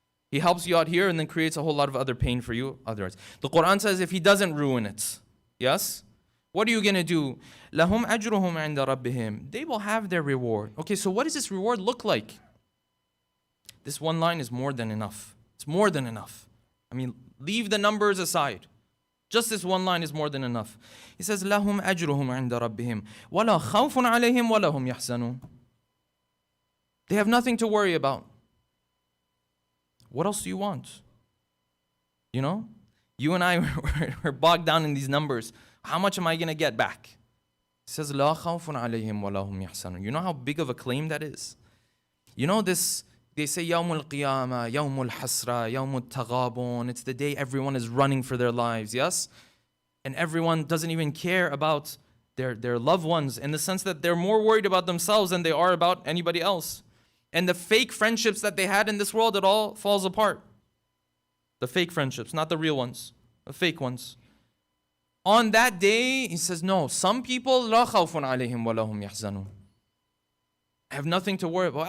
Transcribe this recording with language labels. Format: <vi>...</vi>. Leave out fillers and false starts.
<en>He helps you out here and then creates a whole lot of other pain for you otherwise. The Quran says if he doesn't ruin it, yes? What are you going to do?</en> <ar>لَهُمْ أَجْرُهُمْ عِنْدَ رَبِّهِمْ.</ar> <en>They will have their reward. Okay, so what does this reward look like? This one line is more than enough. It's more than enough. I mean, leave the numbers aside. Just this one line is more than enough. He says,</en> <ar>لَهُمْ أَجْرُهُمْ عِنْدَ رَبِّهِمْ وَلَا خَوْفٌ عَلَيْهِمْ وَلَا هُمْ يَحْزَنُونَ.</ar> <en>They have nothing to worry about. What else do you want? You know? You and I were bogged down in these numbers. How much am I going to get back? He says,</en> <ar>لَا خَوْفٌ عَلَيْهِمْ وَلَا هُمْ يَحْزَنُونَ.</ar> <en>You know how big of a claim that is? You know this, they say,</en> <ar>يَوْمُ الْقِيَامَةِ يَوْمُ الْحَسْرَةِ يَوْمُ التَّغَابُونَ.</ar> <en>It's the day everyone is running for their lives, yes? And everyone doesn't even care about their loved ones in the sense that they're more worried about themselves than they are about anybody else. And the fake friendships that they had in this world, it all falls apart. The fake friendships, not the real ones, the fake ones. On that day, he says, no, some people,</en> <ar>لا خوف عليهم ولا هم يحزنون.</ar> <en>Have nothing to worry about.</en>